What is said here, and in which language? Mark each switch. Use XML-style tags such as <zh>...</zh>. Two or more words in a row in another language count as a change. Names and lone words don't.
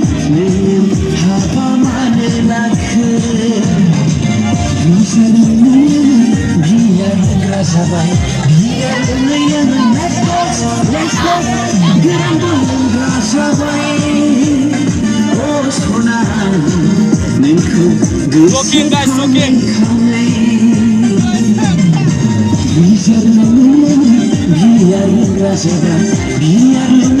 <brx>हाबा मानो लाखो बियार होग्रा जाबाय बियार लोङै लोङै</brx> <en>let's go</en> <brx>गोरानबो लोंग्रा जाबाय अ सना नोंखौ</brx> <en>Joking guys, joking.</en> <brx>बियार लोङै लोङै बियार लोंग्रा जाबाय बियार</brx>